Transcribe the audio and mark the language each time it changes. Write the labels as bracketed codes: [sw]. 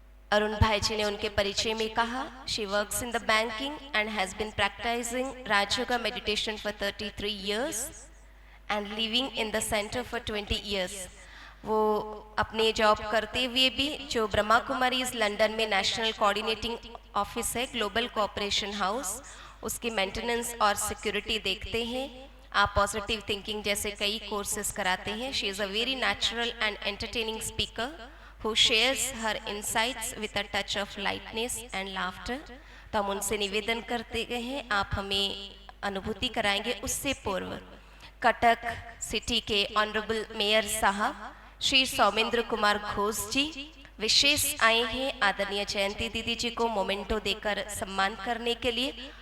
[hi] अरुण भाई जी ने उनके परिचय में कहा, [en] She works in the banking and has been practising Rajyoga meditation for 33 years and living in the centre for 20 years। [hi] वो अपने जॉब करते हुए भी जो ब्रह्मा कुमारीज लंदन में नेशनल कोऑर्डिनेटिंग ऑफिस है, ग्लोबल कोऑपरेशन हाउस, उसकी मेंटेनेंस और सिक्योरिटी देखते हैं। आप पॉजिटिव थिंकिंग जैसे कई कोर्सेज कराते हैं। [en] She is a very natural and entertaining speaker who shares her insights with a touch of lightness and laughter। [hi] तो हम उनसे निवेदन करते गए हैं, आप हमें अनुभूति कराएंगे। उससे पूर्व कटक सिटी के ऑनरेबल मेयर साहब श्री सौमेंद्र कुमार घोष जी विशेष आए हैं आदरणीय जयंती दीदी जी को मोमेंटो देकर सम्मान करने के लिए।